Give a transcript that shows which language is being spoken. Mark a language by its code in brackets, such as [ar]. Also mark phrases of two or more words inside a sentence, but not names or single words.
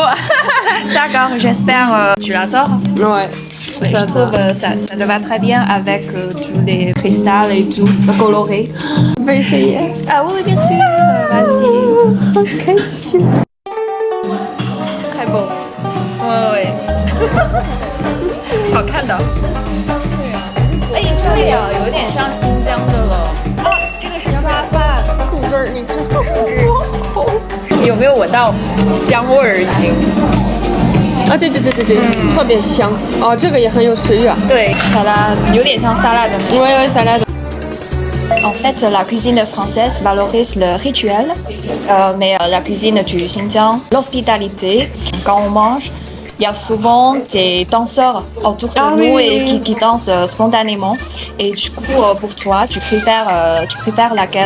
[fr] D'accord, j'espère tu l'adores. Ouais. Oui, je trouve ça te va très bien avec tous les cristals et tout coloré. On peut essayer. Ah oui, bien sûr, vas-y. Très beau. Ouais. [zh] 好看的。哎，对呀，有点像新疆的了。哦，这个是抓饭。骨汁儿，你看，有没有闻到香味儿已经？啊，对，特别香。哦，这个也很有食欲啊。对，沙拉有点像沙拉的。 [fr] Ouais, ça l'a. En fait, la cuisine française valorise le rituel, mais la cuisine du Xinjiang, l'hospitalité. Quand on mange, il y a souvent des danseurs autour de nous et qui dansent spontanément. Et du coup, pour toi, tu préfères laquelle?